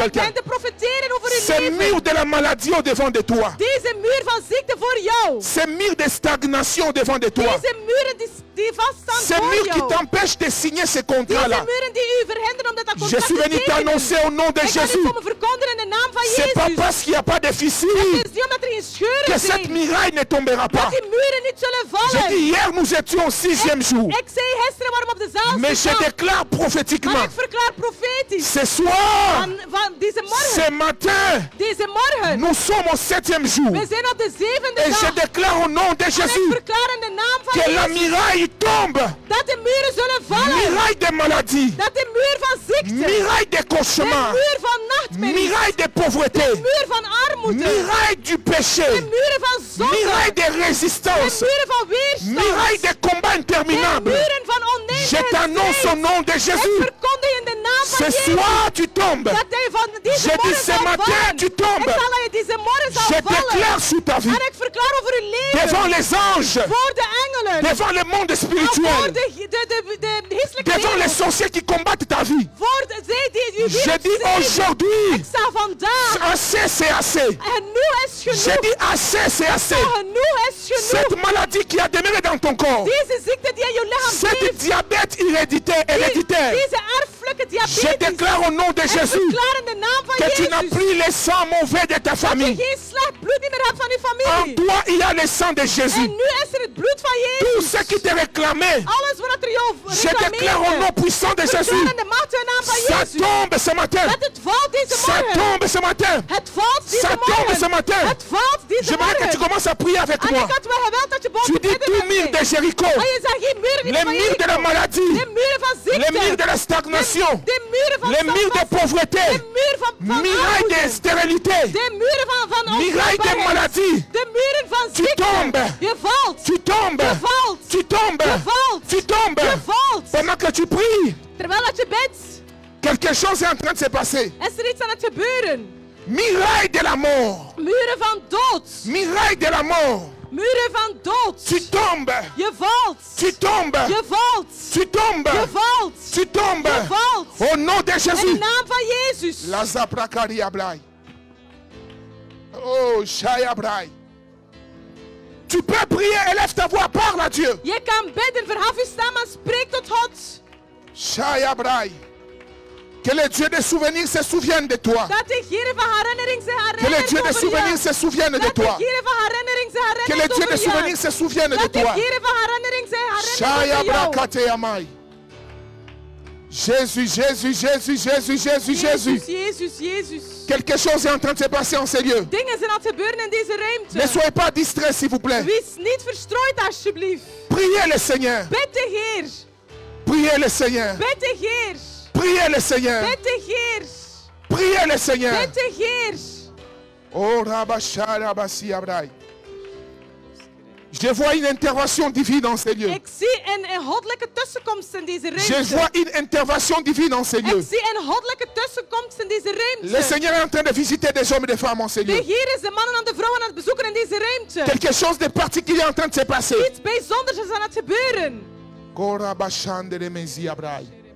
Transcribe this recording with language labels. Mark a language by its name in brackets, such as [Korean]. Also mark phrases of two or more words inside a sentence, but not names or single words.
[Dutch] maar ik [French] quelqu'un. [Dutch] ben te profeteren over uw [French] Ce [Dutch] leven. [French] mur de la maladie au devant de toi, [Dutch] Deze muur van ziekte voor jou. [French] ce mur de stagnation au devant de toi, [Dutch] Deze muren die vaststaan [French] ce [Dutch] voor [French] mur qui [Dutch] jou. [French] t'empêche de signer ce [Dutch] Deze [French] contrat-là. [Dutch] muren die u verhinderen om dat [French] Je [Dutch] contract [French] suis [Dutch] te [French] venu [Dutch] tekenen. [French] t'annoncer au nom de [Dutch] Ik ga [French] Jésus. [Dutch] u komen verkondigen in de naam van [French] C'est pas [Dutch] Jezus. [French] parce qu'il n'y a pas de [Dutch] Het [French] fissure [Dutch] is niet omdat er geen [French] que [Dutch] scheuren [French] cette [Dutch] zijn, [French] muraille ne tombera [Dutch] dat [French] pas. [Dutch] die muren niet zullen [French] J'ai [Dutch] vallen. [French] dit hier, nous étions au 6e jour. [Dutch] Ik zei gisteren waarom op dezelfde [French] Mais je [Dutch] dag, [French] déclare [Dutch] maar [French] prophétiquement, [Dutch] ik verklaar profetisch [French] ce soir, [Dutch] van deze morgen, [French] ce matin, [Dutch] deze morgen, [French] nous sommes au 7e jour. [Dutch] we zijn op de zevende [French] Et je [Dutch] dag. [French] déclare au nom de [Dutch] En ik [French] Jésus [Dutch] verklaar in de naam van [French] que la [Dutch] Jezus [French] muraille tombe. [Dutch] dat de muren zullen vallen. [French] Muraille de maladie, [Dutch] Dat de muur van ziekte, [French] muraille de [Dutch] de [French] cauchemar, [Dutch] muur van nachtmerries, [French] muraille de pauvreté, [Dutch] de muur van armoede, [French] muraille du [Dutch] de [French] péché, [Dutch] muren van zonde, [French] muraille de [Dutch] de [French] résistance, [Dutch] muren van weerstand, [French] muraille de combat [Dutch] de [French] interminable. [Dutch] muren van [French] Je t'annonce au [Dutch] oneindige [French] nom de [Dutch] strijd. Ik [French] Jésus, [Dutch] verkondig in de naam van van [French] Ce [Dutch] Jezus. [French] soir, tu tombes. [Dutch] Dat hij van deze [French] Je dis [Dutch] morgen [French] ce [Dutch] zal [French] matin, [Dutch] vallen. [French] tu tombes. [Dutch] Ik zal dat je deze morgen zal [French] Je [Dutch] vallen. [French] déclare sur ta vie, [Dutch] En ik verklaar over uw leven. [French] devant les anges, [Dutch] Voor de engelen. [French] devant le monde [Dutch] En voor [French] spirituel, [Dutch] de geestelijke [French] devant les [Dutch] wereld. [French] sorciers qui combattent ta vie. [Dutch] Voor zij die uw [French] Je [Dutch] wereld [French] dis [Dutch] strijden. [French] aujourd'hui, [Dutch] Ik sta vandaag. [French] assez c'est assez. [Dutch] En nu is [French] Je [Dutch] genoeg. [French] dis assez c'est assez. [Dutch] Genoeg is [French] Cette [Dutch] genoeg. [French] maladie qui a demeuré dans ton corps, [Dutch] Deze ziekte die in je lichaam [French] cette [Dutch] leeft. [French] diabète héréditaire, [Dutch] Deze erfelijke [French] je [Dutch] diabetes. [French] déclare au nom de [Dutch] Ik [French] Jésus [Dutch] verklaar in de naam van [French] que tu n'as [Dutch] Jezus. [French] plus le sang mauvais de ta [Dutch] Dat je [French] famille. [Dutch] geen slecht bloed niet meer hebt van je [French] En [Dutch] familie. [French] toi, il y a le sang de [Dutch] En [French] Jésus. [Dutch] nu is er het bloed van [French] Tout [Dutch] Jezus. [French] ce qui te réclamait, [Dutch] Alles wat er jou [French] je déclare au nom puissant de Jésus. [Dutch] verklaar in de macht en naam van [French] Ça [Dutch] Jezus. [French] tombe ce matin. [Dutch] Dat het valt deze [French] Ça [Dutch] morgen. [French] tombe ce matin. [Dutch] Het valt deze [French] Ça tombe ce [Dutch] morgen. [French] matin. [Dutch] Het valt deze [French] J'aimerais que tu [Dutch] morgen. [French] commences à prier avec [Dutch] En [French] moi. [Dutch] ik had wel gewild dat je boven [French] Tu dis [Dutch] bidden [French] tout [Dutch] met [French] mur [Dutch] mij. [French] de Jéricho, [Dutch] En je zegt geen muren die [French] les [Dutch] van [French] murs de la [Dutch] Jericho. [French] maladie, [Dutch] De muren van ziekte. [French] les murs de la stagnation, [Dutch] De muren van [French] les murs de [Dutch] standvastigheid. [French] pauvreté, [Dutch] De muren van [French] murailles de [Dutch] armoede. [French] stérilité, [Dutch] De muren van [French] murailles de [Dutch] onvruchtbaarheid. [French] maladie. [Dutch] De muren van [French] Tu [Dutch] ziekte. [French] tombes. [Dutch] Je valt. [French] Tu tombes, [Dutch] Je valt. [French] tu tombes, [Dutch] Je valt. [French] tu tombes. [Dutch] Je valt. [French] Pendant que tu pries, [Dutch] Terwijl dat je bidt, [French] quelque chose est en train de se passer. [Dutch] is er iets aan het gebeuren. [French] Muraille de la mort, [Dutch] Muren van dood. [French] muraille de la mort. [Dutch] Muren van dood. [French] Tu tombes, [Dutch] Je valt. [French] tu tombes, [Dutch] Je valt. [French] tu tombes, [Dutch] Je valt. [French] tu tombes. [Dutch] Je valt. [French] Au nom de [Dutch] In de [French] Jésus. [Dutch] naam van Jezus. La Zaprakari Ablai. Oh, Shaya Ablai. [French] Tu peux prier, élève ta voix, parle à Dieu. [Dutch] Je kan bidden, verhef je stem en spreek tot God. Shaya Ablai. [French] Que le Dieu des souvenirs se souvienne de toi. [Dutch] Dat de Heer van herinnering zich [French] Que le [Dutch] herinnert [French] Dieu des [Dutch] over [French] souvenirs [Dutch] je. [French] se souvienne de [Dutch] Dat de [French] toi. [Dutch] Heer van herinnering zich [French] Que le [Dutch] herinnert [French] Dieu [Dutch] over [French] des souvenirs [Dutch] je. [French] se souvienne de [Dutch] Dat de [French] toi. [Dutch] Heer van herinnering zich Shaya herinnert over jou. Brakate Amai. [French] Jésus, Jésus, Jésus, Jésus, Jésus, Jésus. [Dutch] Jezus, Jezus. [French] Quelque chose est en train de se passer en ces lieux. [Dutch] Dingen zijn aan het gebeuren in deze [French] Ne [Dutch] ruimte. [French] soyez pas distraits, s'il vous plaît. [Dutch] Wees niet verstrooid alsjeblieft. [French] Priez le Seigneur. [Dutch] Bid de Heer. [French] Priez le Seigneur. [Dutch] Bid de Heer. [French] Priez le Seigneur. [Dutch] Bid de Heer. [French] Priez le Seigneur. [Dutch] Bid de Heer. Oh, Rabashara Basi Abrai. [French] Je vois une intervention divine dans ces lieux. [Dutch] Ik zie een goddelijke tussenkomst in deze [French] Je [Dutch] ruimte. [French] vois une intervention divine dans ces [Dutch] Ik [French] lieux. [Dutch] zie een goddelijke tussenkomst in deze [French] Le [Dutch] ruimte. [French] Seigneur est en train de visiter des hommes et des femmes en ces [Dutch] De [French] lieux. [Dutch] Heer is de mannen en de vrouwen aan het bezoeken in deze ruimte. [French] Quelque chose de particulier est en train de se passer. [Dutch] Iets bijzonders is aan het gebeuren. Korabashande de Mezi Abrai.